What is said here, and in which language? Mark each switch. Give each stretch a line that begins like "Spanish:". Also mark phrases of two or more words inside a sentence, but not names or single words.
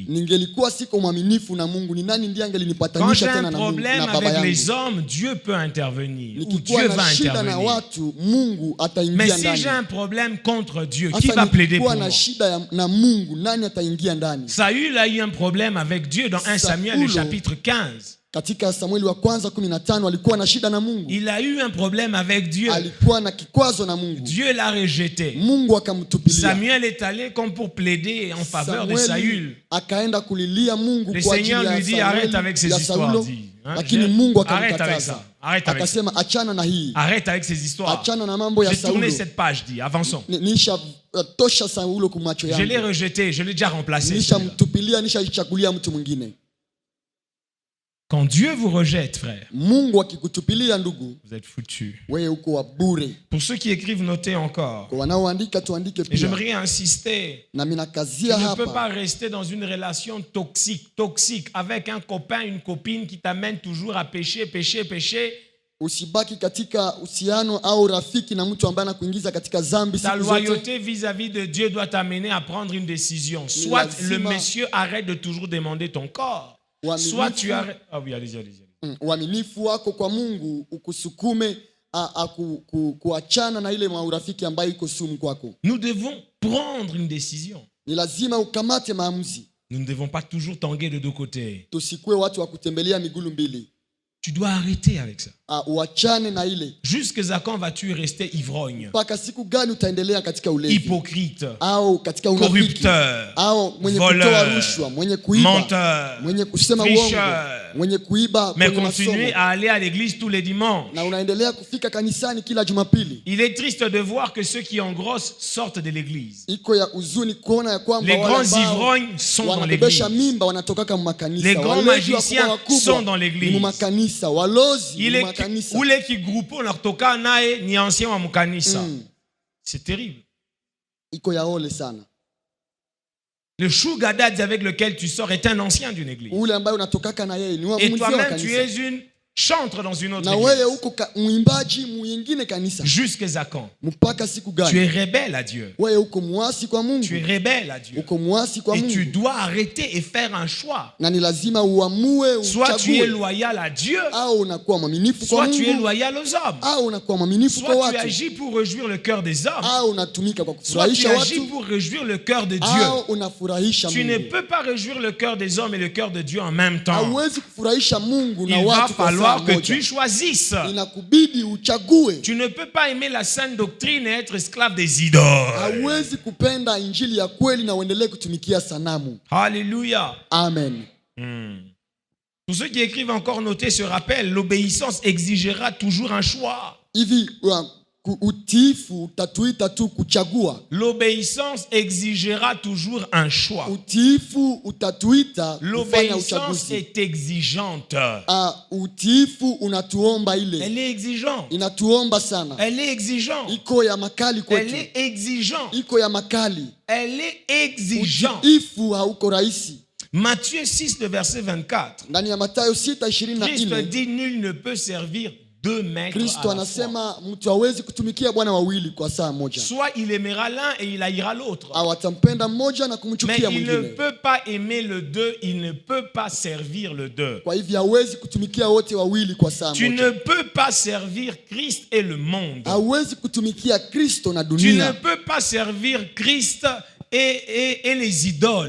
Swahili: Ningelikuwa siko mwaminifu na Mungu, ni nani ndiye
French: Quand
Swahili: angelinipatanisha
French: j'ai
Swahili: tena
French: un
Swahili: na Mungu
French: problème
Swahili: na baba
French: avec
Swahili: yangu?
French: les hommes, Dieu peut intervenir. Ou
Swahili: Nikikuwa
French: Dieu
Swahili: na
French: va
Swahili: shida na
French: intervenir.
Swahili: watu, Mungu
French: Mais
Swahili: ataingia
French: si
Swahili: ndani.
French: j'ai un problème contre Dieu, qui
Swahili: Hasa
French: va plaider pour
Swahili: nikikuwa
French: moi?
Swahili: na shida na Mungu, nani ataingia ndani?
French: Saül a eu un problème avec Dieu dans 1 Samuel, le chapitre 15.
Swahili: Katika Samueli wa kwanza 15 alikuwa na shida na Mungu.
French: Il a eu un problème avec Dieu.
Swahili: Alikuwa na kikwazo na Mungu.
French: Dieu l'a rejeté.
Swahili: Mungu akamtupilia.
French: Samuel est allé comme pour plaider en faveur de Saül.
Swahili: Akaenda kulilia Mungu
French: Le
Swahili: kwa ajili
French: Seigneur
Swahili: ya
French: lui dit arrête avec ces histoires.
Swahili: Lakini Mungu
French: Arrête avec ça.
Swahili: akamkataza.
French: Arrête avec ça.
Swahili: Akasema achana na hii.
French: Arrête avec ces histoires.
Swahili: Achana na mambo ya
French: J'ai tourné
Swahili: Saulo.
French: cette page, dit. Avançons.
Swahili: Nisha tosha Saulo kwa macho
French: Je l'ai
Swahili: yangu.
French: rejeté, je l'ai déjà remplacé.
Swahili: Nisha mtupilia, nisha chagulia mtu mwingine.
French: Quand Dieu vous rejette, frère,
Swahili: Mungu akikutupilia ndugu,
French: vous êtes foutus.
Swahili: wewe uko wa bure.
French: Pour ceux qui écrivent, notez encore.
Swahili: Kwa wanaoandika tuandike
French: Et
Swahili: pia.
French: j'aimerais insister.
Swahili: Na mimi
French: Tu
Swahili: nakazia
French: ne peux pas
Swahili: hapa.
French: rester dans une relation toxique avec un copain, une copine qui t'amène toujours à pécher.
Swahili: Usibaki katika uhusiano au rafiki na mtu ambaye anakuingiza katika dhambi
French: Ta
Swahili: siku zote.
French: loyauté vis-à-vis de Dieu doit t'amener à prendre une décision. Soit le monsieur arrête de toujours demander ton corps. Soit tu arrêtes. Ah oui, allez-y.
Swahili: Uaminifu wako kwa Mungu ukusukume kuachana na ile urafiki ambayo iko sumu kwako.
French: Nous devons prendre une décision.
Swahili: Ni lazima ukamate maamuzi.
French: Nous ne devons pas toujours tanguer de deux côtés.
Swahili: Tusikue watu wa kutembelea migulu mbili.
French: Tu dois arrêter avec ça.
Swahili: Uachane na ile.
French: Jusqu'à quand vas-tu rester ivrogne?
Swahili: Mpaka siku gani utaendelea katika ulevi?
French: Hypocrite.
Swahili: Au katika unafiki?
French: Corrupteur.
Swahili: Au mwenye kutoa rushwa, mwenye kuiba,
French: menteur,
Swahili: mwenye kusema uongo, mwenye kuiba
French: mais
Swahili: kwenye
French: continuer
Swahili: masomo.
French: à aller à l'église tous les dimanches.
Swahili: Na unaendelea kufika kanisani kila Jumapili.
French: Il est triste de voir que ceux qui engrossent sortent de l'église.
Swahili: Iko ya huzuni kuona ya kwamba
French: les grands ivrognes sont dans l'église.
Swahili: Mimba wanatoka kama makanisa.
French: Les grands magiciens sont dans l'église.
Swahili: Ni makanisa, walozi
French: Il
Swahili: ni
French: est
Swahili: makanisa. ule
French: qui groupe
Swahili: unatoka naye ni ancien wa mkanisa.
French: C'est terrible.
Swahili: Iko ya ole sana.
French: Le sugar daddy avec lequel tu sors est un ancien d'une église.
Swahili: Ule ambaye unatokaka na yeye ni wa
French: Et
Swahili: mzee wa
French: toi-même tu
Swahili: kanisa.
French: es une chantre dans une autre
Swahili: Na wewe
French: église.
Swahili: uko mwimbaji mwingine kanisa.
French: Jusqu'à quand?
Swahili: Mpaka siku gani?
French: Tu es rebelle à Dieu.
Swahili: Wewe uko muasi kwa Mungu.
French: Tu es rebelle à Dieu.
Swahili: Uko muasi kwa
French: Et
Swahili: Mungu.
French: tu dois arrêter et faire un choix.
Swahili: Na ni lazima uamue
French: Soit tu es
Swahili: uchague.
French: loyal à Dieu,
Swahili: Au unakuwa mwaminifu kwa
French: soit tu es
Swahili: Mungu.
French: loyal aux hommes.
Swahili: Au unakuwa mwaminifu kwa
French: Soit tu
Swahili: watu.
French: agis pour réjouir le cœur des hommes,
Swahili: Au unatumika kwa
French: soit tu
Swahili: kufurahisha
French: agis
Swahili: watu.
French: pour réjouir le cœur de
Swahili: Au
French: Dieu.
Swahili: unafurahisha
French: Tu ne
Swahili: Mungu.
French: peux pas réjouir le cœur des hommes et le cœur de Dieu en même temps.
Swahili: Hauwezi kufurahisha Mungu na
French: Il va
Swahili: watu kwa saa
French: falloir que
Swahili: moja.
French: tu choisisses.
Swahili: Inakubidi uchague.
French: Tu ne peux pas aimer la sainte doctrine et être esclave des idoles.
Swahili: Hauwezi kupenda injili ya kweli na uendelee kutumikia sanamu.
French: Alléluia. Amen. Pour ceux qui écrivent encore, notez ce rappel. L'obéissance exigera toujours un choix.
Swahili: Hivi utiifu utatuita tu kuchagua.
French: L'obéissance exigera toujours un choix.
Swahili: Utiifu utatuita kufanya
French: L'obéissance
Swahili: uchaguzi.
French: est exigeante.
Swahili: Utiifu unatuomba ile.
French: Elle est exigeante.
Swahili: Inatuomba sana.
French: Elle est exigeante.
Swahili: Iko ya makali
French: Elle
Swahili: kwetu.
French: est exigeante.
Swahili: Iko ya makali.
French: Elle est exigeante.
Swahili: Utiifu hauko rahisi.
French: Matthieu 6, le verset 24.
Swahili: Ndani ya Mathayo
French: Christ
Swahili: 6:24
French: dit, nul ne peut servir deux maîtres à
Swahili: Kristo
French: la fois.
Swahili: anasema mtu hawezi kutumikia bwana wawili kwa saa moja.
French: Soit il aimera l'un et il haïra l'autre.
Swahili: Au atampenda mmoja na
French: Mais
Swahili: kumchukia
French: il ne
Swahili: mwingine.
French: peut pas aimer le deux, il ne peut pas servir le deux.
Swahili: Kwa hivyo hawezi kutumikia wote wawili kwa saa
French: Tu
Swahili: moja.
French: ne peux pas servir Christ et le monde.
Swahili: Hawezi kutumikia Kristo na
French: Tu ne
Swahili: dunia.
French: peux pas servir Christ et les idoles.